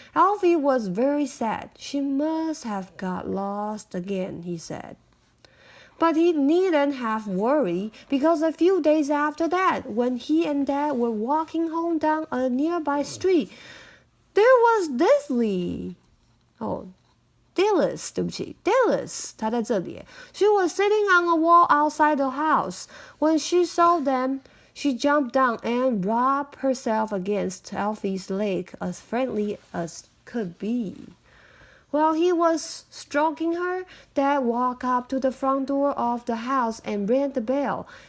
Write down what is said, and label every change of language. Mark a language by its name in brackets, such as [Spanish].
[English] Alfie was very sad. She must have got lost again, he said. But he needn't have worried, because a few days after that, when he and Dad were walking home down a nearby street, there was Dillis. [Chinese] Dillis, 对不起 Dillis, 她在这里。 [English] She was sitting on a wall outside the house. When she saw them, she jumped down and rubbed herself against Alfie's leg as friendly as could be. While he was stroking her, Dad walked up to the front door of the house and rang the bell.